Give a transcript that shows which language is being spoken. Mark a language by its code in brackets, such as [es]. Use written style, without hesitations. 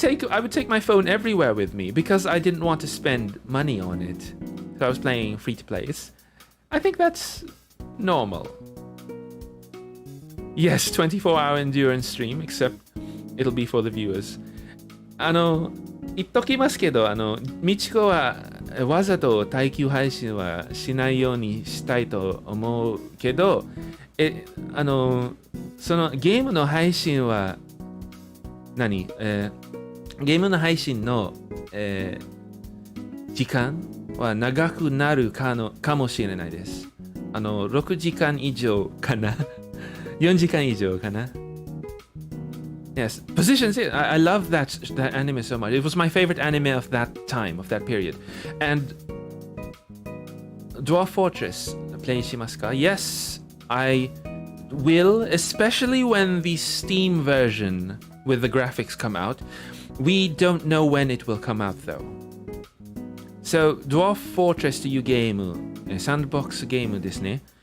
[en] I would take my phone everywhere with me because I didn't want to spend money on it. So I was playing free to plays. I think that's normal. Yes, 24-hour endurance stream, except it'll be for the viewers. [ja] 言っときますけど、みちこはわざと耐久配信はしないようにしたいと思うけど、そのゲームの配信はゲームの配信の、時間は長くなるかもしれないです。 6時間以上かな4時間以上かな [en] Yes, Positions. I love that anime so much. It was my favorite anime of that time, of that period. And Dwarf Fortress, play しますか? Yes, I will, especially when the Steam version with the graphics come out. We don't know when it will come out though. [ja] So, Dwarf Fortress というゲーム、サンドボックスゲームですね。